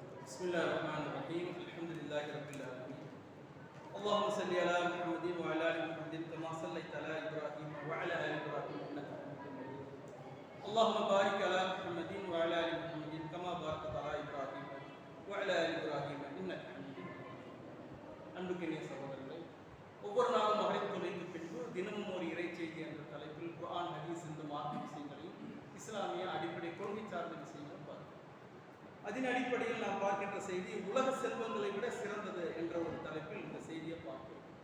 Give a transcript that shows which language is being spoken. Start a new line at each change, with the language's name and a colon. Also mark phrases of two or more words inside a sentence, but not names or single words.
Arabic: بسم الله الرحمن الرحيم الحمد لله رب العالمين اللهم صل على محمد وعلى ال محمد كما صليت على ابراهيم وعلى ال ابراهيم انك حميد مجيد اللهم بارك على محمد وعلى ال محمد كما باركت على ابراهيم وعلى ال ابراهيم انك حميد مجيد.
Tamil: அன்புக்கினிய சகோதரர்களே, ஒவ்வொரு நாளும் மகரிப் தொழுகைக்கு பின்பு தினமும் ஒரு இறை செய்தி என்ற தலைப்பில் குர்ஆன், ஹதீஸ் இந்த மார்க்க விஷயங்களையும் இஸ்லாமிய அடிப்படை கொள்கை சார்ந்த விஷயங்களும் பார்க்கிறோம். அதன் அடிப்படையில் நாம் பார்க்கின்ற செய்தி உலக செல்வங்களை விட சிறந்தது என்ற ஒரு தலைப்பில் இந்த செய்தியை பார்க்கிறோம்.